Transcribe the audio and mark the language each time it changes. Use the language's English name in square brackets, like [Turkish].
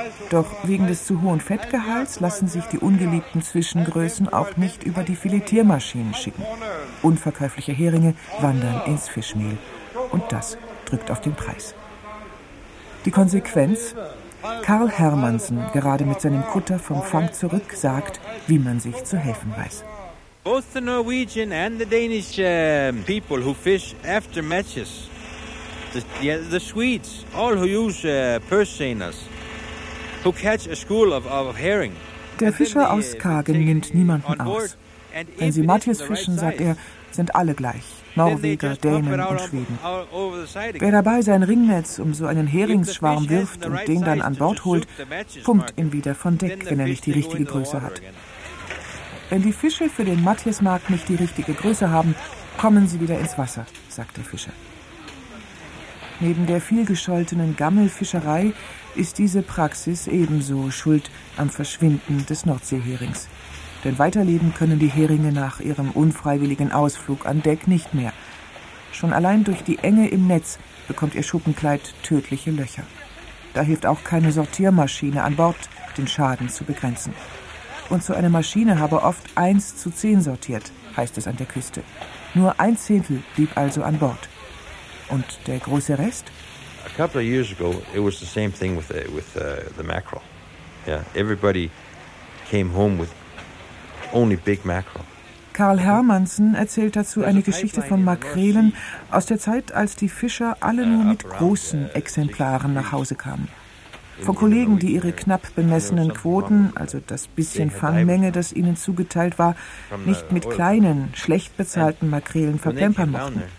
[German] Doch wegen des zu hohen Fettgehalts lassen sich die ungeliebten Zwischengrößen auch nicht über die Filetiermaschinen schicken. Unverkäufliche Heringe wandern ins Fischmehl und das drückt auf den Preis. Die Konsequenz? Karl Hermansen, gerade mit seinem Kutter vom Fang zurück, sagt, wie man sich zu helfen weiß. [English] Both the Norwegian and the Danish people who fish after matches, the Swedes, all who use purse seiners, who catch a school of herring. [German] Der Fischer aus Kagen nimmt niemanden aus. Wenn sie Matthias fischen, sagt er, sind alle gleich, Norweger, Dänen und Schweden. Wer dabei sein Ringnetz um so einen Heringsschwarm wirft und den dann an Bord holt, pumpt ihn wieder von Deck, wenn er nicht die richtige Größe hat. Wenn die Fische für den Matthiasmarkt nicht die richtige Größe haben, kommen sie wieder ins Wasser, sagt der Fischer. Neben der vielgescholtenen Gammelfischerei ist diese Praxis ebenso schuld am Verschwinden des Nordseeherings. Denn weiterleben können die Heringe nach ihrem unfreiwilligen Ausflug an Deck nicht mehr. Schon allein durch die Enge im Netz bekommt ihr Schuppenkleid tödliche Löcher. Da hilft auch keine Sortiermaschine an Bord, den Schaden zu begrenzen. Und so eine Maschine habe oft 1:10 sortiert, heißt es an der Küste. Nur 1/10 blieb also an Bord. Und der große Rest? [English] A couple of years ago, it was the same thing with the mackerel. Yeah, everybody came home with only big mackerel. [German] Karl Hermansen erzählt dazu eine Geschichte von Makrelen aus der Zeit, als die Fischer alle nur mit großen Exemplaren nach Hause kamen. Von Kollegen, die ihre knapp bemessenen Quoten, also das bisschen Fangmenge, das ihnen zugeteilt war, nicht mit kleinen, schlecht bezahlten Makrelen verplempern mochten.